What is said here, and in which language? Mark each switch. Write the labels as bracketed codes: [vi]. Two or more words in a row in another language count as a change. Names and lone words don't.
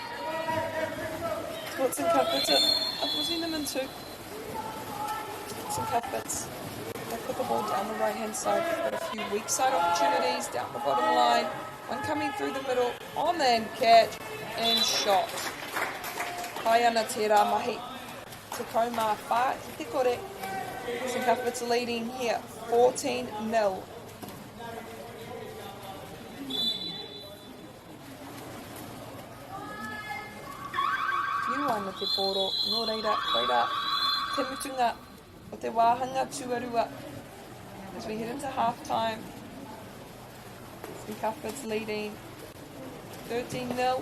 [en] What St Cuthbert's are forcing them into. St Cuthbert's. They put the ball down the right-hand side. They've got a few weak side opportunities down the bottom line. One coming through the middle. On the end catch. And shot. [mi] Hai ana tērā mahi. Te kaumā whā ki te kore. [en] St Cuthbert's leading here, 14-0. [mi] Tiu ana te Polo, nō reira, koira, te mutunga o te wāhanga tuarua. [en] As we head into half-time, St Cuthbert's leading 13-0.